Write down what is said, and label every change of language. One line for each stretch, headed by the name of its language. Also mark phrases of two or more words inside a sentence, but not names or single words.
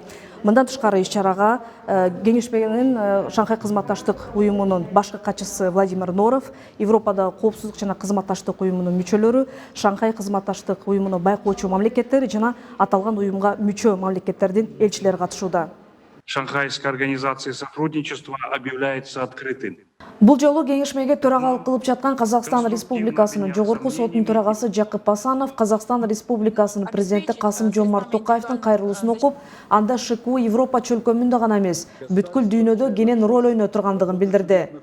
Kyrgyz: Мындан тышкары иш-чарага кеңешменин Шанхай кызматташтык уюмунун башкы катчысы Владимир Норов, Европада коопсуздук жана кызматташтык уюмунун мүчөлөрү, Шанхай кызматташтык уюмуну байкоочу мамлекеттер жана аталган уюмга мүчө мамлекеттердин элчилери катышууда.
Russian: Шанхайская организация сотрудничества объявляется открытым.
Kyrgyz: Бул жолу кеңешмеге төрагалык кылып жаткан Казакстан Республикасынын жогорку сотунун төрагасы Жакып Асанов Казакстан Республикасынын президенти Касым-Жомарт Токаевдин кайрылуусун окуп, анда ШКУ Европа чөлкөмүндө гана эмес, бүткүл дүйнөдө кенен роль ойной тургандыгын билдирди.